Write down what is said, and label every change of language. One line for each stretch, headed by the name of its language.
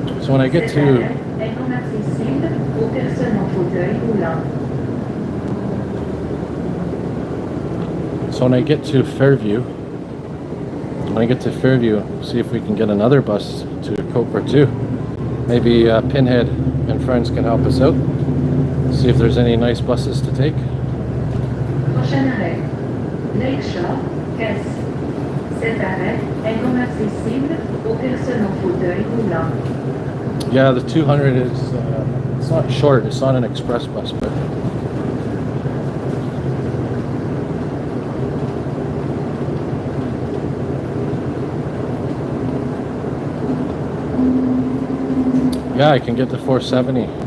English: So when I get to Fairview, see if we can get another bus to Copra too. Maybe Pinhead and friends can help us out. See if there's any nice buses to take.
French: Prochain arrêt, Lakeshore, Caisse. Cet arrêt est non accessible aux personnes en fauteuil roulant.
English: Yeah, the 200 is, it's not short, it's not an express bus, but yeah, I can get the 470.